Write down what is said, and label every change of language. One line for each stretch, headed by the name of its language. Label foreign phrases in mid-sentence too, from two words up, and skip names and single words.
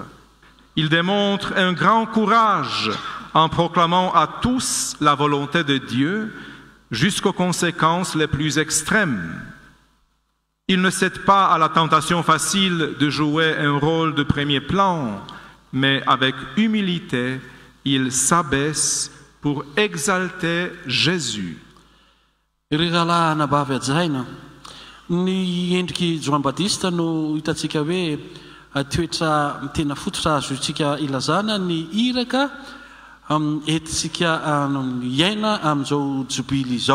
French: Il démontre un grand courage en proclamant à tous la volonté de Dieu jusqu'aux conséquences les plus extrêmes. Il ne cède pas à la tentation facile de jouer un rôle de premier plan, mais avec humilité, il s'abaisse pour exalter Jésus.
Malagasy: Ny endriky Jean-Baptiste no hitantsika hoe toetra tena fototra azo itsika ilazana ny iraka entintsika iaina amin'izao jobily izao.